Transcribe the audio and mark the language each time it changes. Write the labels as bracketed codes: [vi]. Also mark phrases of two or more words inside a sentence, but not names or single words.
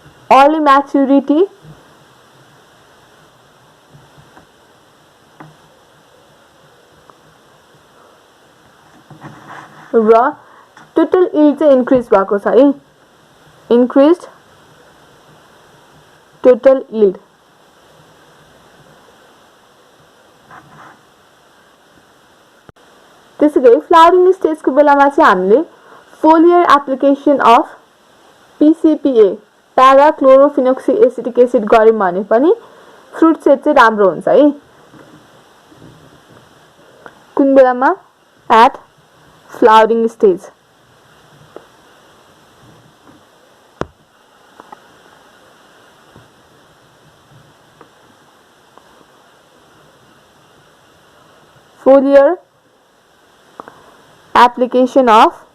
[en] early maturity र total yield चाहिँ increase [ne] भएको छ है [en] increased total yield [ne] त्यसैगरी फ्लावरिङ स्टेजको बेलामा चाहिँ हामीले [en] foliar application of PCPA para chlorophenoxy acetic acid [ne] गर्यौं भने पनि [en] fruit set [ne] चाहिँ राम्रो हुन्छ है कुन बेलामा [en] at flowering stage foliar application of